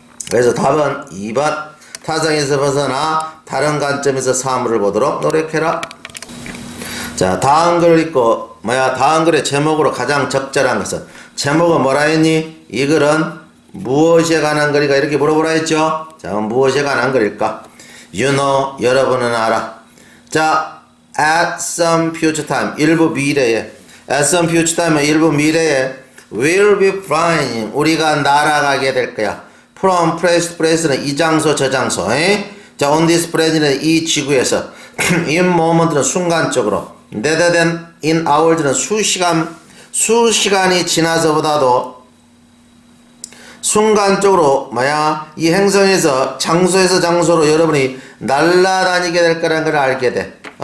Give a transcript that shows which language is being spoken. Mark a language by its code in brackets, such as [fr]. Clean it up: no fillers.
[ko] 그래서 답은 2번. 타성에서 벗어나 다른 관점에서 사물을 보도록 노력해라. 자, 다음 글을 읽고 다음 글의 제목으로 가장 적절한 것은 제목은 뭐라 했니? 이 글은 무엇에 관한 글일까? 이렇게 물어보라 했죠? 자, 무엇에 관한 글일까? [en] You know, [ko] 여러분은 알아. 자, [en] at some future time, [ko] 일부 미래에 at some future time, 일부 미래에 [en] will be flying, [ko] 우리가 날아가게 될 거야. [en] From place to place [ko] 는 이 장소 저 장소. 자, [en] on this planet [ko] 는 이 지구에서 [en] in moment [ko] 는 순간적으로 [en] rather than in hours [ko] 는 수시간이 지나서보다도 순간적으로 이 행성에서 장소에서 장소로 여러분이 날아다니게 될 거라는 걸 알게 돼.